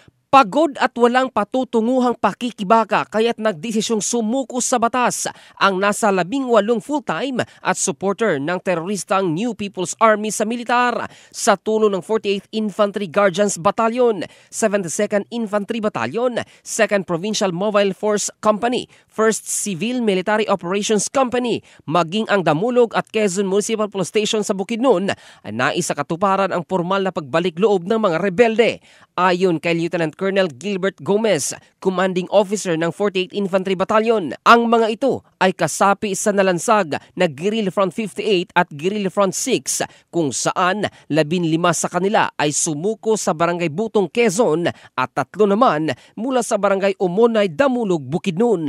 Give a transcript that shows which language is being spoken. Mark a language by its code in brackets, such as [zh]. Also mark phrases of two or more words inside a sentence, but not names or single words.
[tl] Pagod at walang patutunguhang pakikibaka kaya't nagdesisyong sumuko sa batas ang nasa 18 full-time at supporter ng teroristang New People's Army sa militar sa tulong ng 48th Infantry Guardians Battalion, 72nd Infantry Battalion, 2nd Provincial Mobile Force Company, 1st Civil Military Operations Company, maging ang Damulog at Quezon Municipal Police Station sa Bukidnon ay nais sa katuparan ang formal na pagbalik loob ng mga rebelde. Ayon kay Lieutenant Colonel Gilbert Gomez, Commanding Officer ng 48th Infantry Battalion, ang mga ito ay kasapi sa nalansag na Guerrilla Front 58 at Guerrilla Front 6 kung saan 15 sa kanila ay sumuko sa Barangay Butong, Quezon at 3 naman mula sa Barangay Umonay, Damulog, Bukidnon.